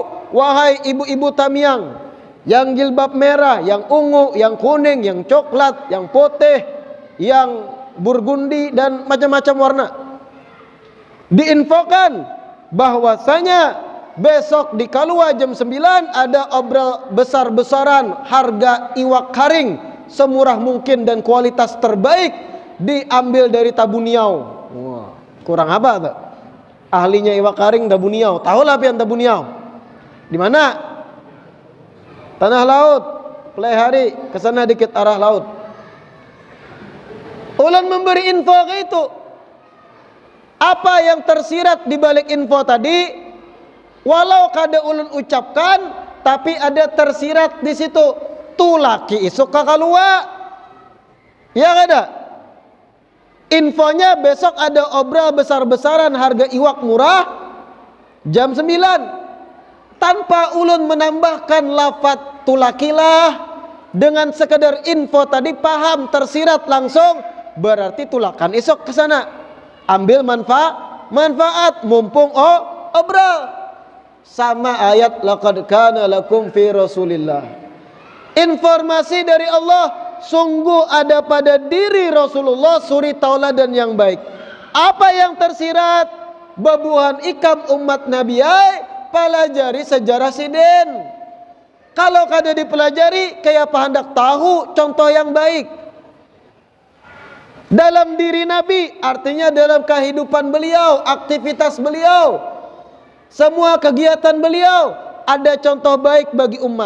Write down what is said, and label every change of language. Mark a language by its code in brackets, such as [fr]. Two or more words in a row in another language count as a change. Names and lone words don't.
[id] Wahai ibu-ibu Tamiang, yang jilbab merah, yang ungu, yang kuning, yang coklat, yang putih, yang burgundi dan macam-macam warna. Diinfokan bahwasanya besok di Kalua jam 9 ada obral besar-besaran harga iwak karing semurah mungkin dan kualitas terbaik, diambil dari Tabuniau. Wah, kurang apa tuh? Ahlinya iwak karing Tabuniau. [bjn] Tahulah pian Tabuniau? Di mana? [id] Tanah Laut, Pelihari, kesana dikit arah laut. Ulun memberi info ke itu. Apa yang tersirat di balik info tadi? Walau kada ulun ucapkan, tapi ada tersirat di situ. [bjn] Tu laki isuk ka Kalua. Ya kada? [id] Infonya besok ada obral besar-besaran harga iwak murah jam 9. Tanpa ulun menambahkan lafaz tulakilah, dengan sekedar info tadi paham tersirat langsung, berarti tulakan esok ke sana ambil manfaat mumpung obral. Sama ayat [ar] لقد كان لكم في رسول الله. [id] Informasi dari Allah sungguh ada pada diri Rasulullah suri tauladan yang baik. Apa yang tersirat? [bjn] Babuhan ikam umat Nabi pelajari sejarah siden. [id] Kalau kada dipelajari, kayak apa hendak tahu contoh yang baik dalam diri Nabi, artinya dalam kehidupan beliau, aktivitas beliau, semua kegiatan beliau ada contoh baik bagi umat.